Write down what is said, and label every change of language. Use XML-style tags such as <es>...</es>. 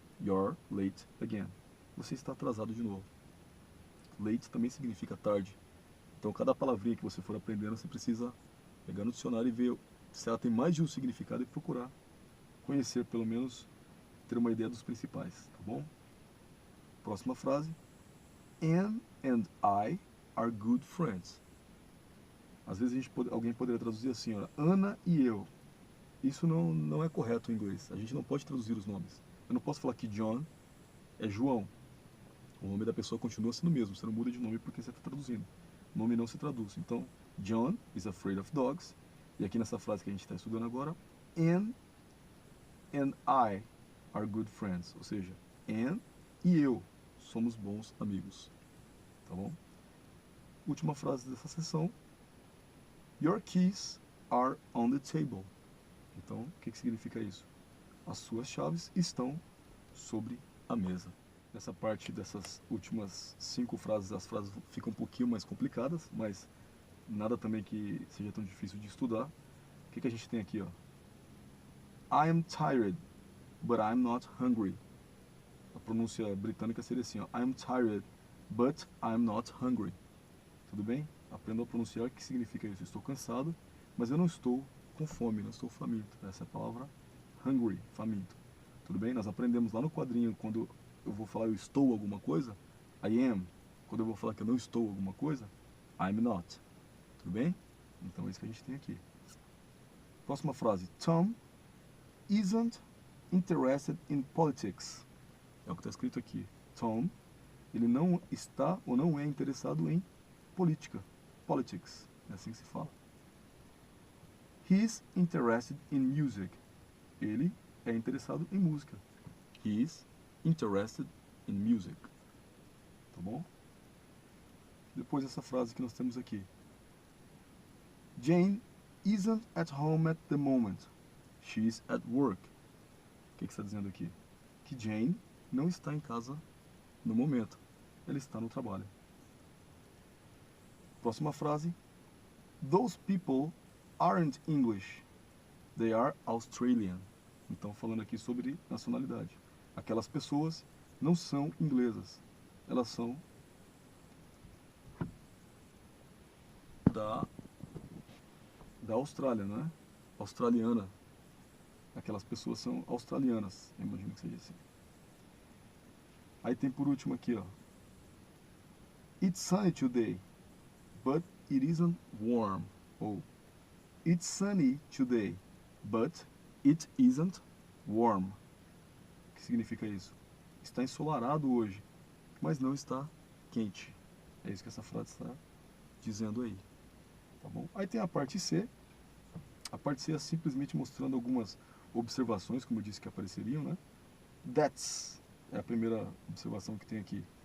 <en>You're late again.</en> <pt>Você está atrasado de novo. Late também significa tarde. Então, cada palavrinha que você for aprendendo, você precisa pegar no dicionário e ver se ela tem mais de um significado e procurar conhecer, pelo menos, ter uma ideia dos principais, tá bom? Próxima frase.</pt> <en>Anne and I are good friends.</en> <pt>Às vezes alguém poderia traduzir assim, ó, Ana e eu. Isso não é correto em inglês. A gente não pode traduzir os nomes. Eu não posso falar que John é João. O nome da pessoa continua sendo o mesmo. Você não muda de nome porque você está traduzindo. O nome não se traduz.</pt> <en>Então, John is afraid of dogs.</en> <pt>E aqui nessa frase que a gente está estudando agora,</pt> <en>Anne and I are good friends.</en> <pt>Ou seja, Anne e eu somos bons amigos. Tá bom? Última frase dessa sessão.</pt> <en>Your keys are on the table.</en> <pt>Então, o que significa isso? As suas chaves estão sobre a mesa. Nessa parte dessas últimas 5 frases, as frases ficam um pouquinho mais complicadas, mas nada também que seja tão difícil de estudar. O que a gente tem aqui? Ó?</pt> <en>I am tired, but I'm not hungry.</en> <pt>A pronúncia britânica seria assim, ó,</pt> <en>I am tired, but I'm not hungry.</en> <pt>Tudo bem? Aprenda a pronunciar o que significa isso. Estou cansado, mas eu não estou com fome, não estou faminto. Essa é a palavra hungry, faminto. Tudo bem? Nós aprendemos lá no quadrinho, quando eu vou falar eu estou alguma coisa,</pt> <en>I am.</en> <pt>Quando eu vou falar que eu não estou alguma coisa,</pt> <en>I'm not.</en> <pt>Tudo bem? Então é isso que a gente tem aqui. Próxima frase.</pt> <en>Tom isn't interested in politics.</en> <pt>É o que está escrito aqui. Tom, ele não está ou não é interessado em política. Politics. É assim que se fala.</pt> <en>He's interested in music.</en> <pt>Ele é interessado em música.</pt> <en>He's interested in music.</en> <pt>Tá bom? Depois essa frase que nós temos aqui.</pt> <en>Jane isn't at home at the moment. She's at work.</en> <pt>O que está dizendo aqui? Que Jane não está em casa no momento. Ela está no trabalho. Próxima frase.</pt> <en>Those people aren't English. They are Australian.</en> <pt>Então, falando aqui sobre nacionalidade. Aquelas pessoas não são inglesas. Elas são da Austrália, né? Australiana. Aquelas pessoas são australianas. Eu imagino que seja assim. Aí tem por último aqui, ó.</pt> <en>It's sunny today, but it isn't warm. Ou It's sunny today, but it isn't warm.</en> <pt>O que significa isso? Está ensolarado hoje, mas não está quente. É isso que essa frase está dizendo aí. Tá bom? Aí tem a parte C. A parte C é simplesmente mostrando algumas observações, como eu disse que apareceriam, né? That's é a primeira observação que tem aqui.</pt>